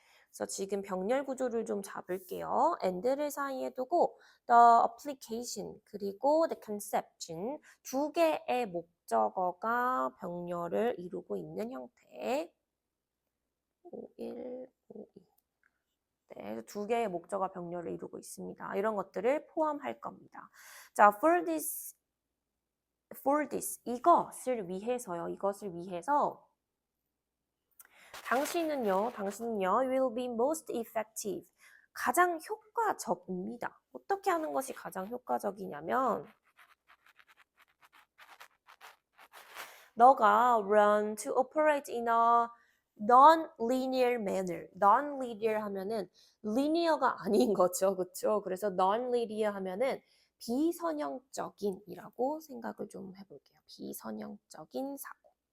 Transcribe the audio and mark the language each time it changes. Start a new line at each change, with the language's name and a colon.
Korean: 그래서 지금 병렬 구조를 좀 잡을게요. and를 사이에 두고 the application 그리고 the conception 두 개의 목적어가 병렬을 이루고 있는 형태. 51, 52. 네, 두 개의 목적어 병렬을 이루고 있습니다. 이런 것들을 포함할 겁니다. 자,
English: for this,
Korean: 이것을 위해서요. 이것을 위해서 당신은요,
English: will be most effective.
Korean: 가장 효과적입니다. 어떻게 하는 것이 가장 효과적이냐면 너가
English: learn to operate in a non-linear manner.
Korean: non-linear 하면은 linear가 아닌 거죠. 그렇죠? 그래서 non-linear 하면은 비선형적인이라고 생각을 좀 해볼게요. 비선형적인 사고.